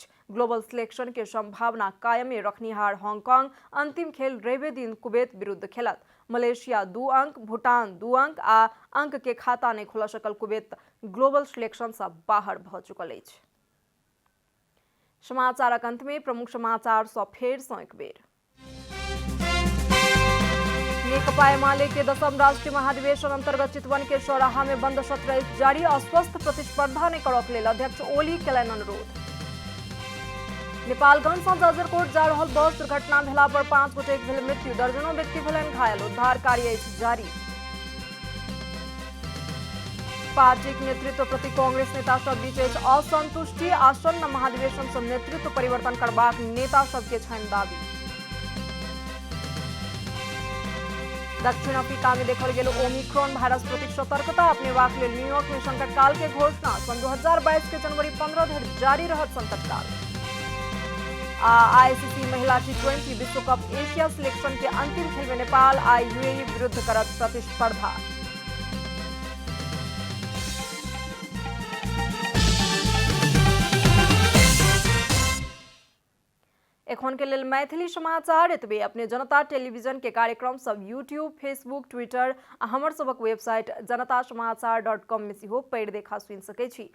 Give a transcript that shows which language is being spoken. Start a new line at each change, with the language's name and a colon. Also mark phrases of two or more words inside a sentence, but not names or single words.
English: global selection
Maithili: के संभावना कायमे रखनिहार हांगकांग अंतिम खेल रवि दिन कुवैत विरुद्ध खेलत। मलेशिया 2 अंक, भूटान 2 अंक आ अंक के खाता नहीं खोल सकल कुवैत
English: global selection
Maithili: से बाहर भ चुकल अछि। समाचारक अंत में प्रमुख समाचार सँ फेर सँ एक बेर। नेकपा एमाले के 10म राष्ट्रीय महाधिवेशन अंतर्गत चितवन के सौराहा में बंद सत्र जारी। अस्वस्थ प्रतिस्पर्धा ने करक लेल अध्यक्ष ओली केलनि अनुरोध। नेपालगंज से जाजरकोट जा रहल बस दुर्घटना भेला पर 5 गोटेक भेल मृत्यु, दर्जनों व्यक्ति भेलनि घायल। उद्धार कार्य जारी। पार्टी के नेतृत्व प्रति कांग्रेस नेता सब बीच असंतुष्टि, आसन्न महाधिवेशन से नेतृत्व परिवर्तन करबाक नेता सबके छनि दाबी। दक्षिण अफ्रीका में देखल गेल ओमिक्रॉन वायरस प्रति सतर्कता अपनेबाक लेल न्यूयॉर्क में संकट काल के घोषणा। सन 2022 के जनवरी 15 धरि जारी रहत संकट काल। आईसीसी महिला टी20 विश्व कप एशिया सिलेक्शन के अंतिम खेल में नेपाल आ यूएई विरुद्ध करत प्रतिस्पर्धा। एखन के लेल मैथिली समाचार एतबे। अपने जनता टेलीविजन के कार्यक्रम सब यूट्यूब, फेसबुक, ट्विटर आ हमर सबक वेबसाइट janatasamaachar.com में सेहो पढ़ि देखा सुनि सकै छी।